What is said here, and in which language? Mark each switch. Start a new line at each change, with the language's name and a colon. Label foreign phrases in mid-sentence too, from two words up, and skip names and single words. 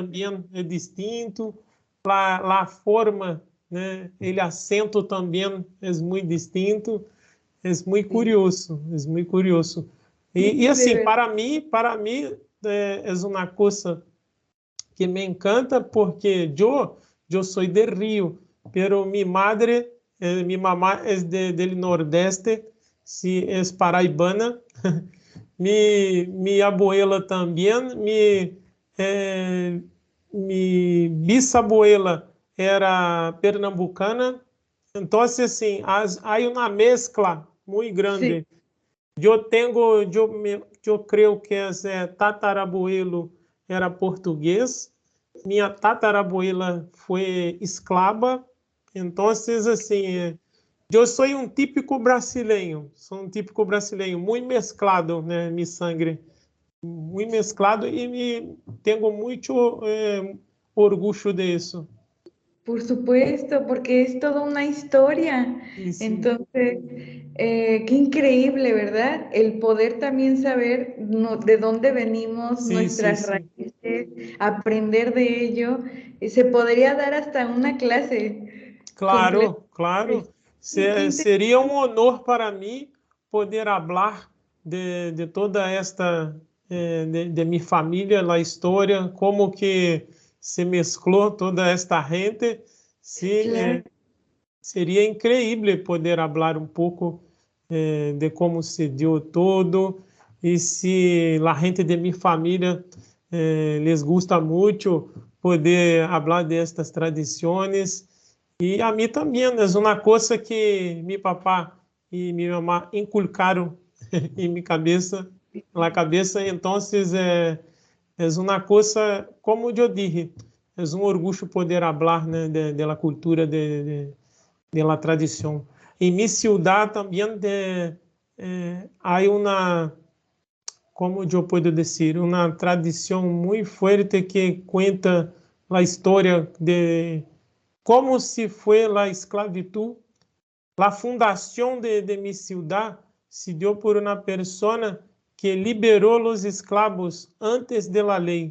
Portuguese: também é distinto, a forma, né? O acento também é muito distinto. É muito
Spanish: Sí,
Portuguese: curioso, é muito curioso.
Spanish: sí,
Portuguese: E
Spanish: de
Portuguese: assim,
Spanish: verdad.
Portuguese: para mim é uma coisa que me encanta porque eu sou de Rio,
Spanish: pero mi madre, mi mamá es del Nordeste, si es paraibana, mi abuela também, mi bisabuela era pernambucana,
Portuguese: então assim, há uma mescla
Spanish: muy Sí, grande.
Portuguese: Eu creio que esse tatarabuelo era português, minha tatarabuela foi escrava, então, assim, eu sou típico brasileiro, sou típico brasileiro, muito mesclado, né,
Spanish: mi sangre,
Portuguese: muito mesclado e tenho muito orgulho disso.
Spanish: por supuesto, porque es toda una historia.
Portuguese: Sim, sim,
Spanish: Entonces, qué increíble, ¿verdad? El poder también saber de dónde venimos,
Portuguese: sim, sim,
Spanish: nuestras
Portuguese: sim.
Spanish: raíces, aprender de ello. Se podría dar hasta una clase completa. Claro, claro. Y qué
Portuguese: Seria um honor para mim poder falar de toda esta, de minha família, a história, como que se mesclou toda esta gente. Sim, claro, seria incrível poder falar um pouco de como se deu todo e se a gente de minha família
Spanish: les gusta
Portuguese: muito poder falar destas tradições. E a mim também é uma coisa que meu papá e minha mamãe inculcaram em minha cabeça, na cabeça. Então, é uma coisa, como eu disse, é um orgulho poder falar, né,
Spanish: de la cultura de la tradição.
Portuguese: Em minha cidade também há uma, como eu posso dizer, uma tradição muito forte que conta a história de como se foi a esclavitud. A fundação de minha cidade se deu por uma pessoa que liberou os escravos antes da lei.